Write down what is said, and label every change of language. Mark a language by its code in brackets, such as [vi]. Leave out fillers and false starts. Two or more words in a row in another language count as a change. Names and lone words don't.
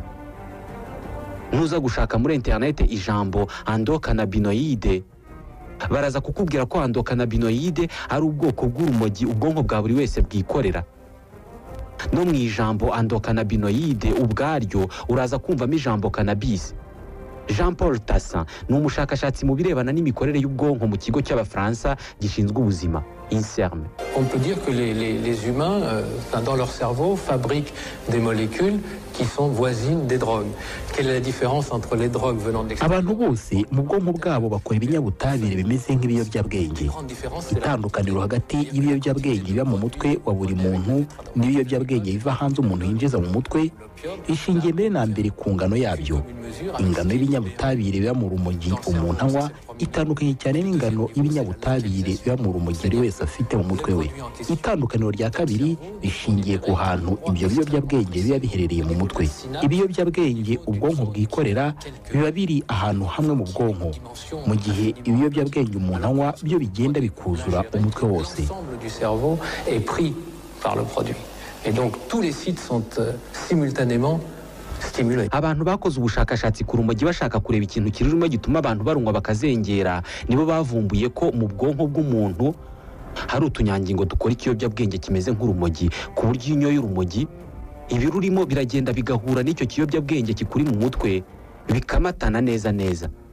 [rw] Nuza gushaka muri interinete ijambo endocannabinoide, baraza kukubwira ko endocannabinoide ari ubwoko bw'urumogi ubwonko bwa buri wese bwikorera. No mu ijambo endocannabinoide ubwaryo uraza kumvamo ijambo cannabis. Jean Paul Tassin ni umushakashatsi mu birebana n'imikorere y'ubwonko mu kigo cy'Abafaransa gishinzwe ubuzima INSERM. [fr] On peut dire que les humains, dans leur cerveau, fabriquent des molécules qui sont voisines des drogues. Quelle est la différence entre les drogues venant de l'extérieur? [rw] Abantu bose mu bwonko bwabo bakora ibinyabutabire bimeze nk'ibiyobyabwenge. Itandukaniro hagati y'ibiyobyabwenge biba mu mutwe wa buri muntu n'ibiyobyabwenge biva hanze umuntu yinjiza mu mutwe ishingiye mbere na mbere ku ngano yabyo. Ingano y'ibinyabutabire biba mu rumogi umuntu anywa itandukanye cyane n'ingano y'ibinyabutabire biba mu rumogi buri wese afite mu mutwe we. Itandukaniro rya kabiri rishingiye ku hantu ibyo biyobyabwenge biba biherereye mu mutwe. Ibiyobyabwenge ubwonko bwikorera biba biri ahantu hamwe mu bwonko, mu gihe ibiyobyabwenge umuntu anywa byo bigenda bikuzura umutwe wose. [fr] Et donc tous les sites sont simultanément stimulés. [rw] Abantu bakoze ubushakashatsi ku rumogi bashaka kureba ikintu kirurimo gituma abantu barunywa bakazengera, nibo bavumbuye ko mu bwonko bw'umuntu hari utunyangingo dukora ikiyobyabwenge kimeze nk'urumogi, ku buryo iyo unyoye urumogi ibirurimo biragenda bigahura n'icyo kiyobyabwenge kikuri mu mutwe bikamatana neza neza.